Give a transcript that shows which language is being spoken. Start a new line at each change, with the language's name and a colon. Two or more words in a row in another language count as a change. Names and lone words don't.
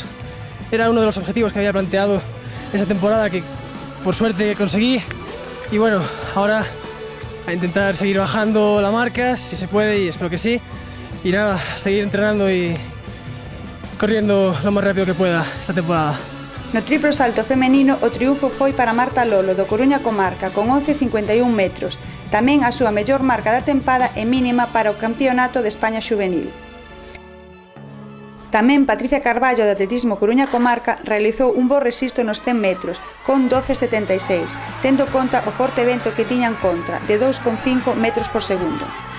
Spanish: Era uno de los objetivos que había planteado esa temporada que por suerte conseguí. Y bueno, ahora a intentar seguir bajando la marca, si se puede, y espero que sí. Y nada, seguir entrenando y corriendo lo más rápido que pueda esta temporada.
Galician: No triplo salto femenino, o triunfo foi para Marta Lolo, do Coruña Comarca, con 11,51 metros. Tamén a súa mellor marca da tempada é mínima para o Campeonato de España Xuvenil. Tamén Patricia Carballo, do atletismo Coruña Comarca, realizou un bo resisto nos 100 metros, con 12,76, tendo conta o forte vento que tiñan contra, de 2,5 metros por segundo.